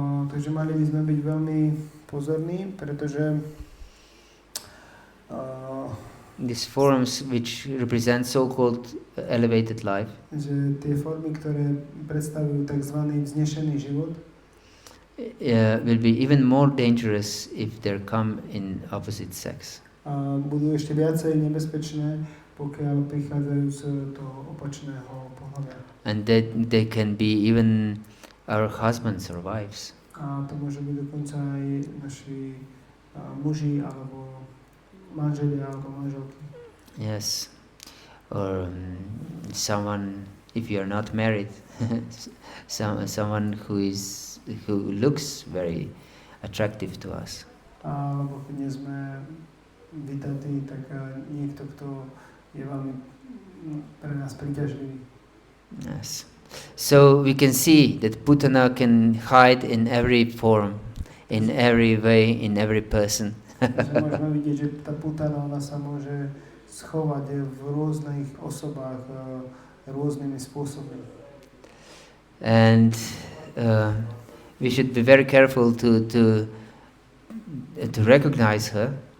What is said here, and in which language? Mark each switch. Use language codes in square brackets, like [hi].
[sk] Takže mali by sme byť veľmi pozorní, pretože [en] These forms which represent so-called elevated life [sk] že tie formy, ktoré predstavujú tzv. Vznešený život, [en] will be even more dangerous if they come in opposite sex. [sk] Budú ešte viacej nebezpečné, pokiaľ prichádzajú z toho opačného pohľavia. [en] And that they can be even our husbands or wives. [sk] A to môže byť dokonca aj naši muži, alebo manželia, alebo manželky. [en] Yes. Or someone, if you are not married, someone who looks very attractive to us. [sk] Alebo keď nie sme vydatí, tak niekto, kto je veľmi pre nás príťažlivý. [en] Yes. So we can see that Putana can hide in every form, in every way, in every person. [sk] Takže môžeme vidieť, že tá putana, ona sa môže schovať v rôznych osobách rôznymi spôsobmi. [en] And we should be very careful to recognize her.